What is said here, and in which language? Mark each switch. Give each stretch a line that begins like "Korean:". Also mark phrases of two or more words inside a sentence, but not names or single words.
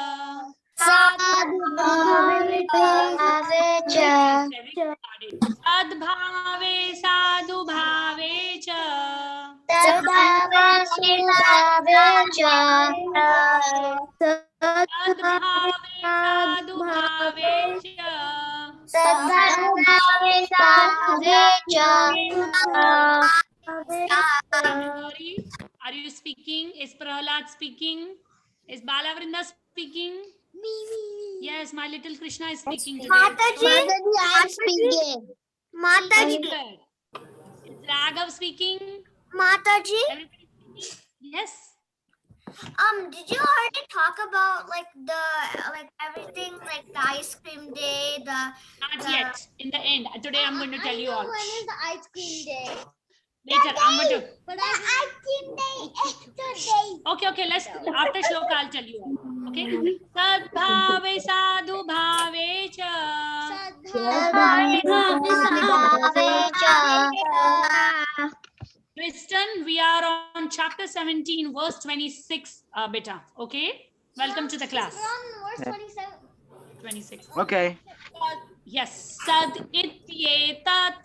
Sanskrit: Sadbhave sadhu bhave cha Sadbhave sadhu bhave cha.
English: Are you speaking? Is Prahlad speaking? Is Balavrinda speaking? Yes, my little Krishna is speaking today. Mataji, Very good. Is Raghav speaking? Mataji, Everybody speaking? Yes. did you already talk about like everything, like the ice cream day, Not yet. In the end. Today I'm going to tell you all. When is the ice cream day? Later, I'm going to. But ice cream day is today. Okay. Let's after shloka I'll tell you all. Okay.
Sanskrit: Sadbhave sadhu bhave cha
English: Kristen, we are on chapter 17, verse 26, beta. Okay. Welcome to the class. We're on verse 27. 26. Okay.
Sanskrit: Yes. Sad ityetat.